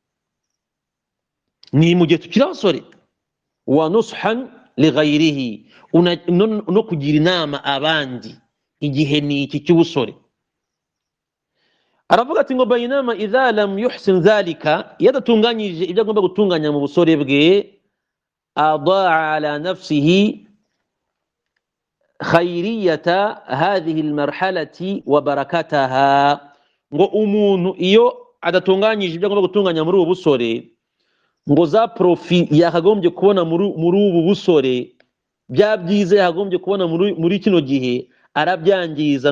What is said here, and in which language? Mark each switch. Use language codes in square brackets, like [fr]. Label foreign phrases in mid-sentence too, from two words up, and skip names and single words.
[rw] Ni mu gihe tukiri abasore. [ar] ونصحا لغيره, [rw] no kugira inama abandi igihe ni iki cy'ubusore. Aravuga ati ngo bayinama [ar] إذا لم يحسن ذلك, [rw] yadatunganyije ibyo agomba gutunganya mu busore bwe, [ar] أضاع على نفسه خيرية هذه المرحلة وبركتها. [rw] Ngo umuntu iyo adatunganyije ibyo agomba gutunganya muri ubu busore, ngo za profi yakagombye kubona muri ubu busore, bya byiza yakagombye kubona muri kino gihe, arabyangiza.